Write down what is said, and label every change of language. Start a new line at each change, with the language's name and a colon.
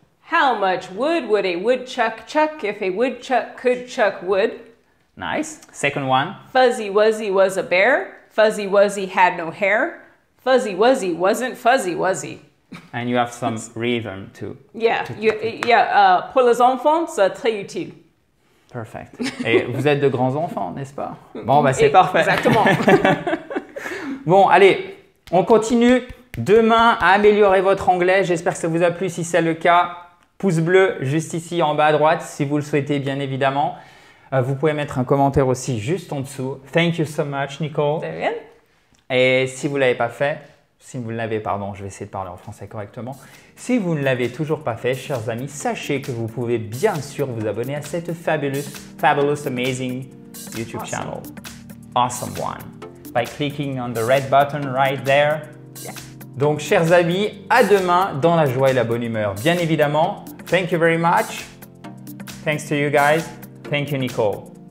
English: How much wood would a woodchuck chuck if a woodchuck could chuck wood? Nice. Second one. Fuzzy Wuzzy was a bear. Fuzzy Wuzzy had no hair. Fuzzy Wuzzy wasn't fuzzy, was he? And you have some rhythm too.
French: Yeah, pour les enfants, c'est très utile.
English: Perfect.
French: Et vous êtes de grands enfants, n'est-ce pas? Bon, bah c'est parfait. Exactement. Bon, allez, on continue. Demain, à améliorer votre anglais. J'espère que ça vous a plu. Si c'est le cas, pouce bleu juste ici en bas à droite, si vous le souhaitez, bien évidemment. Vous pouvez mettre un commentaire aussi juste en dessous.
English: Thank you so much, Nicole.
French: De rien. Et si vous ne l'avez pas fait, si vous l'avez, pardon, je vais essayer de parler en français correctement. Si vous ne l'avez toujours pas fait, chers amis, sachez que vous pouvez bien sûr vous abonner à cette
English: fabulous, amazing YouTube channel. Awesome one. by clicking on the red button right there. Yeah.
French: Donc, chers amis, à demain dans la joie et la bonne humeur. Bien évidemment,
English: thank you very much. Thanks to you guys. Thank you, Nicole.